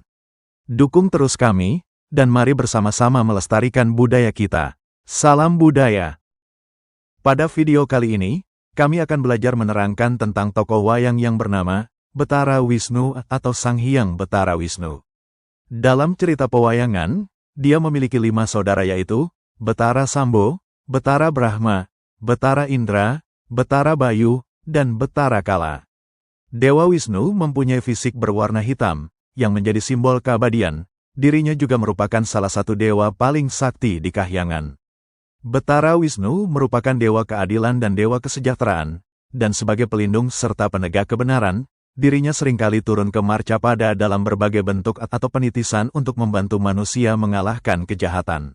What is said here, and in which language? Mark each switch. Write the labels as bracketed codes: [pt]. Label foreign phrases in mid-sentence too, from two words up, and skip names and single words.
[id] Dukung terus kami, dan mari bersama-sama melestarikan budaya kita. Salam budaya! Pada video kali ini, kami akan belajar menerangkan tentang tokoh wayang yang bernama Betara Wisnu atau Sang Hyang Betara Wisnu. Dalam cerita pewayangan, dia memiliki 5 saudara yaitu Betara Sambo, Betara Brahma, Betara Indra, Betara Bayu, dan Betara Kala. Dewa Wisnu mempunyai fisik berwarna hitam, yang menjadi simbol keabadian. Dirinya juga merupakan salah satu dewa paling sakti di Kahyangan. Betara Wisnu merupakan dewa keadilan dan dewa kesejahteraan, dan sebagai pelindung serta penegak kebenaran, dirinya seringkali turun ke marcapada dalam berbagai bentuk atau penitisan untuk membantu manusia mengalahkan kejahatan.